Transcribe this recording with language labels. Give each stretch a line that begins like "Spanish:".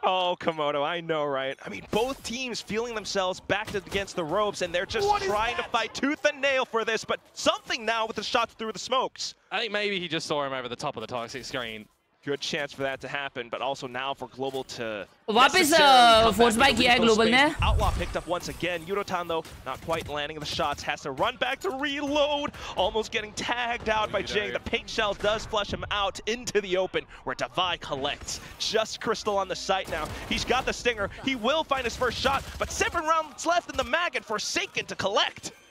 English: Oh, Komodo, I know, right? I mean, both teams feeling themselves backed against the ropes, and they're just trying to fight tooth and nail for this. But something now with the shots through the smokes. I think maybe he just saw him over the top of the toxic screen. Good chance for that to happen, but also now for Global to
Hindi: वापस force buy किया है Global ने.
English: Outlaw picked up once again. Yudotan though not quite landing the shots, has to run back to reload, almost getting tagged out by Jing. The paint shells does flush him out into the open where Devi collects. Just Crystal on the site now. He's got the stinger. He will find his first shot, but 7 rounds left in the mag and Forsaken to collect.